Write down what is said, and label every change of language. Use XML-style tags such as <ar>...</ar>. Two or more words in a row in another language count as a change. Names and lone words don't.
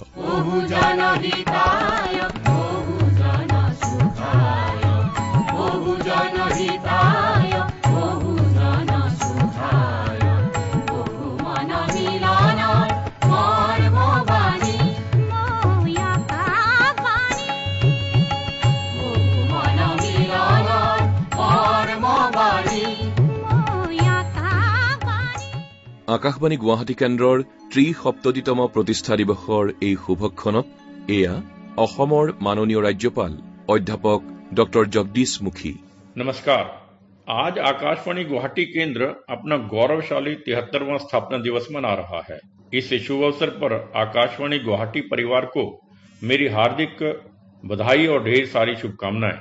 <as>বহুজন হিতায় বহুজন সুখায়, বহুজন হিতায় বহুজন সুখায়, বহু মন মিলন মৰ্মবাণী মৌয়া কাবাণী, বহু মন মিলন মৰ্মবাণী মৌয়া কাবাণী। আকাশবাণী গুৱাহাটী কেন্দ্ৰৰ ৭৩তম প্ৰতিষ্ঠা দিৱসৰ এই শুভক্ষণত এয়া অসমৰ মাননীয় राज्यपाल অধ্যাপক डॉक्टर जगदीश मुखी।</as> <hi>नमस्कार। आज आकाशवाणी गुवाहाटी केंद्र अपना गौरवशाली 73वां स्थापना दिवस मना रहा है। इस शुभ अवसर पर आकाशवाणी गुवाहाटी परिवार को मेरी हार्दिक बधाई और ढेर सारी शुभकामनाएं।</hi>